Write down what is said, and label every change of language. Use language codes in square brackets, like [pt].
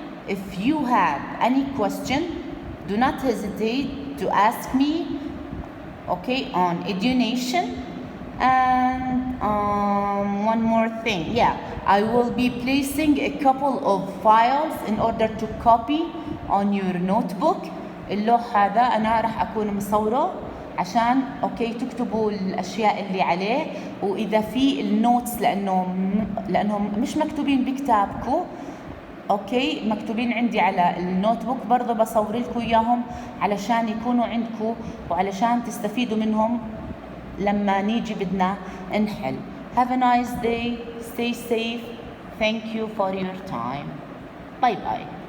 [en] If you have any question, do not hesitate to ask me, okay, on EduNation. And one more thing, yeah, I will be placing a couple of files in order to copy on your notebook. [ar] اللوح هذا أنا راح أكون مصوره عشان اوكي تكتبوا الاشياء اللي عليه، واذا في النوتس لانهم مش مكتوبين بكتابكم، اوكي مكتوبين عندي على النوت بوك، برضه بصور لكم اياهم علشان يكونوا عندكم وعلشان تستفيدوا منهم لما نيجي بدنا نحل. [en] Have a nice day. Stay safe. Thank you for your time. Bye bye.